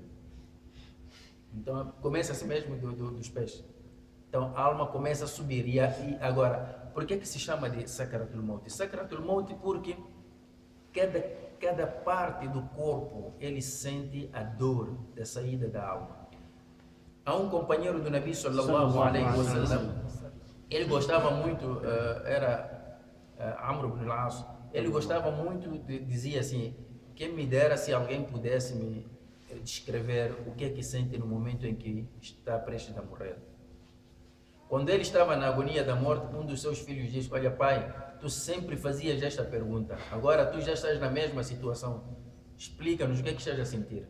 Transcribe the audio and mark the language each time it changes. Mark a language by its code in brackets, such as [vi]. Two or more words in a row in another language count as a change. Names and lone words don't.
[pt] Então começa assim mesmo dos pés. Então a alma começa a subir. E agora, por que se chama de [ar] سكرات الموت? سكرات الموت [pt] porque cada parte do corpo ele sente a dor da saída da alma. Há um companheiro do [ar] نبي صلى الله عليه وسلم, [pt] ele gostava muito, era Amr ibn al-As, ele gostava muito, dizia assim, quem me dera se alguém pudesse me descrever o que é que sente no momento em que está prestes a morrer. Quando ele estava na agonia da morte, um dos seus filhos disse, olha pai, tu sempre fazias esta pergunta, agora tu já estás na mesma situação, explica-nos o que é que estás a sentir.